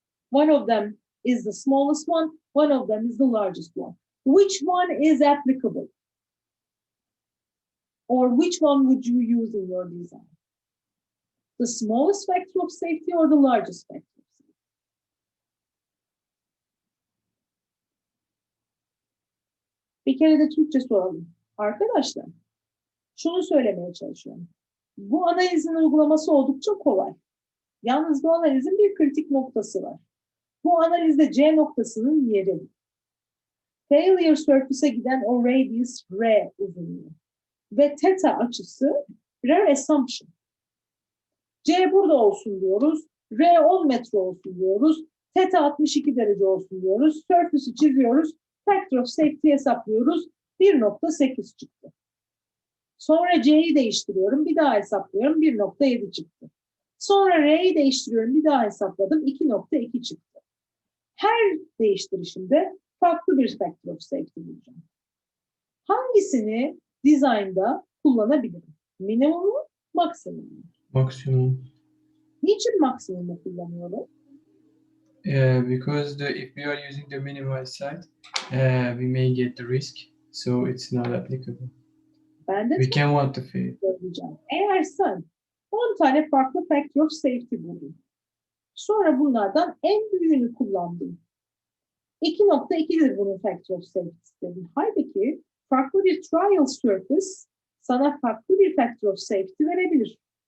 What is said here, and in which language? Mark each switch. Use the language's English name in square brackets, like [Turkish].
[English] One of them is the smallest one of them is the largest one. Which one is applicable? Or which one would you use in your design? The smallest factor of safety or the largest factor of safety? [Turkish] Bir kere de Türkçe soralım. Arkadaşlar, şunu söylemeye çalışıyorum. Bu analizin uygulaması oldukça kolay. Yalnız bu analizin bir kritik noktası var. Bu analizde C noktasının yeri. Failure surface'e giden o radius R uzunluğu. Ve theta açısı R assumption. C burada olsun diyoruz. R 10 metre olsun diyoruz. Theta 62 derece olsun diyoruz. Surface'ı çiziyoruz. Factor of safety hesaplıyoruz. 1.8 çıktı. Sonra C'yi değiştiriyorum. Bir daha hesaplıyorum. 1.7 çıktı. Sonra R'yi değiştiriyorum. Bir daha hesapladım. 2.2 çıktı. Her değiştirişimde farklı bir factor of safety bulacağım. Hangisini design'da kullanabilirim? Minimum mu, maksimum mu? Maksimum. Niçin maksimumu kullanıyorum? [English] Because if we are using the minimized side, we may get the risk, so it's not applicable. [Turkish] Ben de [English] We can want to fail. [Turkish] söyleyeceğim. Eğer sen 10 tane farklı factor of safety buldun, sonra bunlardan en büyüğünü kullandın. 2.2'dir bunun factor of safety dedin. Halbuki farklı bir trial surface sana farklı bir factor of safety verebilir.